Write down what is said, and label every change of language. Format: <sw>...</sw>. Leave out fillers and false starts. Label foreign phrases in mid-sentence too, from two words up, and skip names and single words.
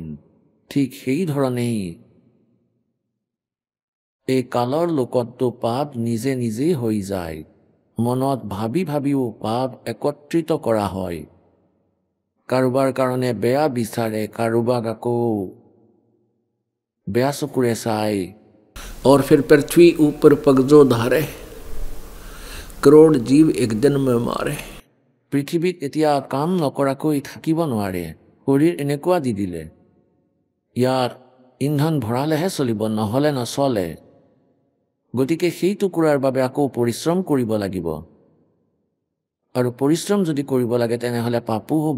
<as>ঠিক সেই ধৰণেই এই কালৰ লোকতো পাপ নিজে নিজেই হৈ যায়। মনত ভাবি ভাবিও পাপ একত্ৰিত কৰা হয়। কাৰোবাৰ কাৰণে বেয়া বিচাৰে, কাৰোবাক আকৌ বেয়া চকুৰে চাই।</as> <hi>और फिर पृथ्वी ऊपर पगजो धारे करोड़ जीव एक दिन में मारे।</hi> <as>পৃথিৱীত এতিয়া কাম নকৰাকৈ থাকিব নোৱাৰে। শৰীৰ এনেকুৱা দি দিলে, ইয়াৰ ইন্ধন ভৰালেহে চলিব, নহ'লে নচলে। গতিকে সেই টুকুৰাৰ বাবে আকৌ পৰিশ্ৰম কৰিব লাগিব। আৰু পৰিশ্ৰম যদি কৰিব লাগে তেনেহ'লে পাপো হ'ব।</as>